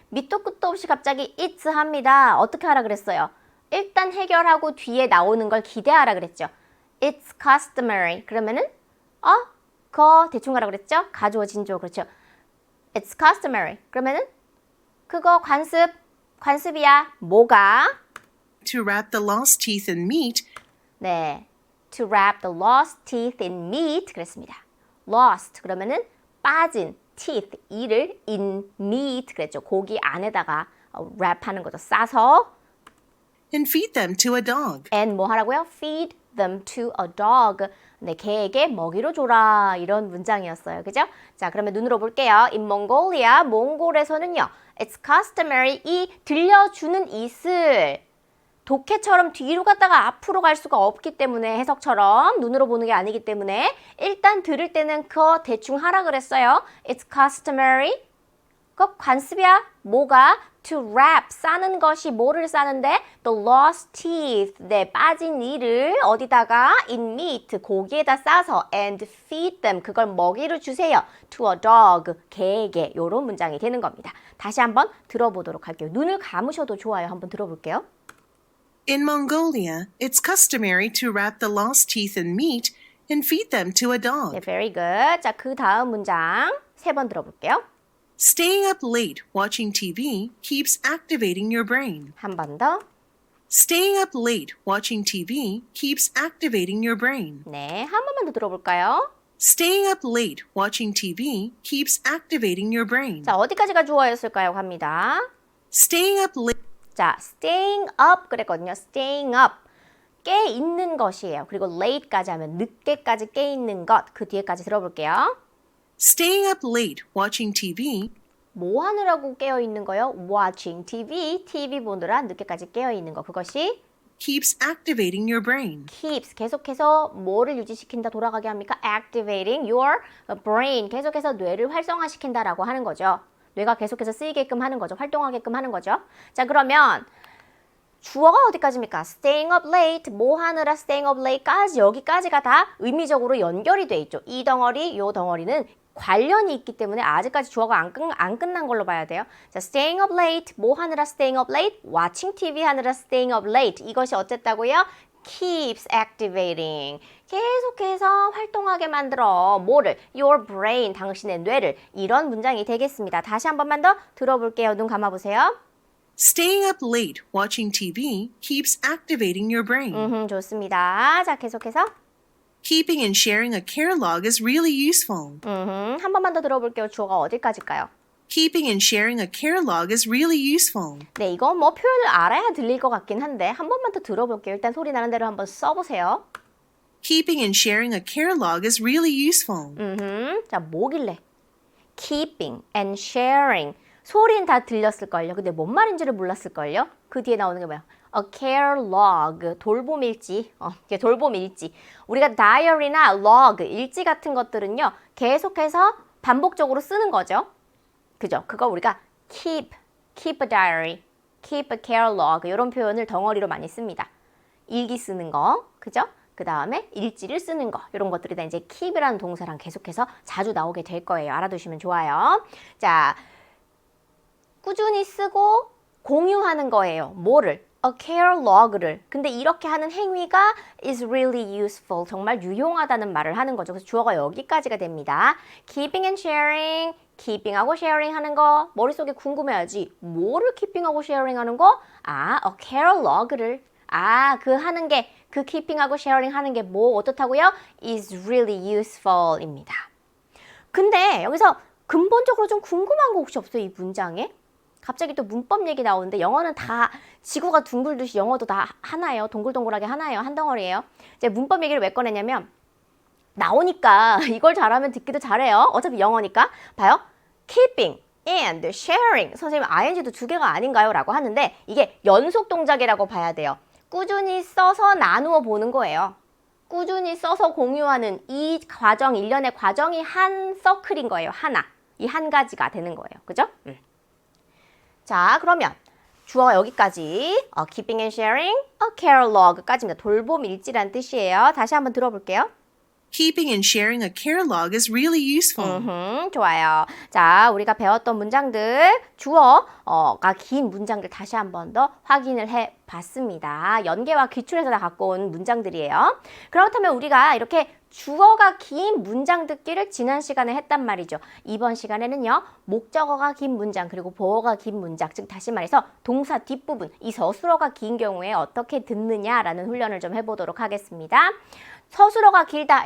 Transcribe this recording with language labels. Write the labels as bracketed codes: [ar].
[ko] 밑도 끝도 없이 갑자기 it's 합니다. 어떻게 하라 그랬어요? 일단 해결하고 뒤에 나오는 걸 기대하라 그랬죠. [en] It's customary. [ko] 그러면은 거 대충 하라 그랬죠? 가주어 진주어 그렇죠. [en] It's customary. [ko] 그러면은 그거 관습이야. 뭐가? [en] to wrap the lost teeth in meat [ko] 네. [en] To wrap the lost teeth in meat [ko] 그랬습니다. [en] Lost [ko] 그러면은 빠진 [en] teeth [ko] 이를 [en] in meat [ko] 그랬죠. 고기 안에다가 wrap하는 거죠. 싸서 [en] and feed them to a dog. and [ko] 뭐 하라고요? [en] Feed them to a dog. [ko] 네, 개에게 먹이로 줘라 이런 문장이었어요. 그죠? 자, 그러면 눈으로 볼게요. In Mongolia, 몽골에서는요. [en] It's customary [ko] 이 들려주는 it을 독해처럼 뒤로 갔다가 앞으로 갈 수가 없기 때문에 해석처럼 눈으로 보는 게 아니기 때문에 일단 들을 때는 그거 대충 하라 그랬어요. [en] It's customary. [ko] 그거 관습이야. 뭐가? [en] To wrap. [ko] 싸는 것이 뭐를 싸는데? [en] The lost teeth. [ko] 네, 빠진 이를 어디다가? [en] In meat. [ko] 고기에다 싸서 [en] and feed them. [ko] 그걸 먹이로 주세요. [en] To a dog. [ko] 개에게. 요런 문장이 되는 겁니다. 다시 한번 들어보도록 할게요. 눈을 감으셔도 좋아요. 한번 들어볼게요. [en] In Mongolia, it's customary to wrap the lost teeth in meat and feed them to a dog. [ko] 네, [en] very good. [ko] 자, 그 다음 문장 세 번 들어볼게요. [en] Staying up late watching TV keeps activating your brain. [ko] 한 번 더. [en] Staying up late watching TV keeps activating your brain. [ko] 네, 한 번만 더 들어볼까요? [en] Staying up late watching TV keeps activating your brain. [ko] 자, 어디까지가 주어였을까요? 갑니다. [en] Staying up late [ko] 자, [en] staying up [ko] 그랬거든요. staying up. 깨 있는 것이에요. 그리고 late까지 하면 늦게까지 깨 있는 것. 그 뒤에까지 들어볼게요. [en] Staying up late watching TV [ko] 뭐 하느라고 깨어 있는 거요? [en] watching TV. [ko] TV 보느라 늦게까지 깨어 있는 거. 그것이 [en] keeps activating your brain. keeps. [ko] 계속해서 뭐를 유지시킨다, 돌아가게 합니까? [en] activating your brain. [ko] 계속해서 뇌를 활성화시킨다라고 하는 거죠. 뇌가 계속해서 쓰이게끔 하는 거죠. 활동하게끔 하는 거죠. 자, 그러면 주어가 어디까지입니까? [en] staying up late, [ko] 뭐 하느라 staying up late까지 여기까지가 다 의미적으로 연결이 돼 있죠. 이 덩어리, 요 덩어리는 관련이 있기 때문에 아직까지 주어가 안 끝난 걸로 봐야 돼요. [en] 자, staying up late, [ko] 뭐 하느라 [en] staying up late, watching TV [ko] 하느라 [en] staying up late. [ko] 이것이 어쨌다고요? [en] keeps activating. [ko] 계속해서 활동하게 만들어. 뭐를? [en] Your brain, [ko] 당신의 뇌를. 이런 문장이 되겠습니다. 다시 한 번만 더 들어볼게요. 눈 감아보세요. [en] Staying up late watching TV keeps activating your brain. [ko] 좋습니다. 자, 계속해서. [en] Keeping and sharing a care log is really useful. [ko] 한 번만 더 들어볼게요. 주어가 어디까지일까요? [en] Keeping and sharing a care log is really useful. [ko] 네, 이건 뭐 표현을 알아야 들릴 것 같긴 한데 한 번만 더 들어볼게요. 일단 소리 나는 대로 한번 써보세요. [en] Keeping and sharing a care log is really useful. [ko] 자, 뭐길래? [en] Keeping and sharing. [ko] 소리는 다 들렸을걸요. 근데 뭔 말인지를 몰랐을걸요. 그 뒤에 나오는 게 뭐야? [en] A care log, [ko] 돌봄 일지. 이게 돌봄 일지. 우리가 diary나 log, 일지 같은 것들은요. 계속해서 반복적으로 쓰는 거죠. 그죠? 그거 우리가 [en] keep a diary, keep a care log [ko] 이런 표현을 덩어리로 많이 씁니다. 일기 쓰는 거, 그죠? 그 다음에 일지를 쓰는 거 이런 것들이 다 이제 keep이라는 동사랑 계속해서 자주 나오게 될 거예요. 알아두시면 좋아요. 자, 꾸준히 쓰고 공유하는 거예요. 뭐를? [en] A care log를. [ko] 근데 이렇게 하는 행위가 [en] is really useful. [ko] 정말 유용하다는 말을 하는 거죠. 그래서 주어가 여기까지가 됩니다. [en] Keeping and sharing. [ko] keeping하고 sharing 하는 거 머릿속에 궁금해하지. 뭐를 keeping하고 sharing 하는 거? [en] a care log를. [ko] 그 하는 게, 그 keeping하고 sharing 하는 게 뭐 어떻다고요? [en] is really useful [ko] 입니다. 근데 여기서 근본적으로 좀 궁금한 거 혹시 없어요? 이 문장에? 갑자기 또 문법 얘기 나오는데 영어는 다 지구가 둥글듯이 영어도 다 하나예요. 동글동글하게 하나예요. 한 덩어리예요. 이제 문법 얘기를 왜 꺼내냐면 나오니까 이걸 잘하면 듣기도 잘해요. 어차피 영어니까. 봐요. [en] keeping and sharing. [ko] 선생님 ing도 두 개가 아닌가요? 라고 하는데 이게 연속 동작이라고 봐야 돼요. 꾸준히 써서 나누어 보는 거예요. 꾸준히 써서 공유하는 이 과정, 일련의 과정이 한 서클인 거예요. 하나. 이 한 가지가 되는 거예요. 그죠? 자, 그러면 주어가 여기까지 [en] keeping and sharing, a care log [ko] 까지입니다. 돌봄 일지라는 뜻이에요. 다시 한번 들어볼게요. [en] Keeping and sharing a care log is really useful. [ko] 좋아요. 자, 우리가 배웠던 문장들, 주어가 긴 문장들 다시 한 번 더 확인을 해봤습니다. 연계와 기출에서 다 갖고 온 문장들이에요. 그렇다면 우리가 이렇게 주어가 긴 문장 듣기를 지난 시간에 했단 말이죠. 이번 시간에는요. 목적어가 긴 문장 그리고 보어가 긴 문장, 즉 다시 말해서 동사 뒷부분, 이 서술어가 긴 경우에 어떻게 듣느냐라는 훈련을 좀 해보도록 하겠습니다. 서술어가 길다.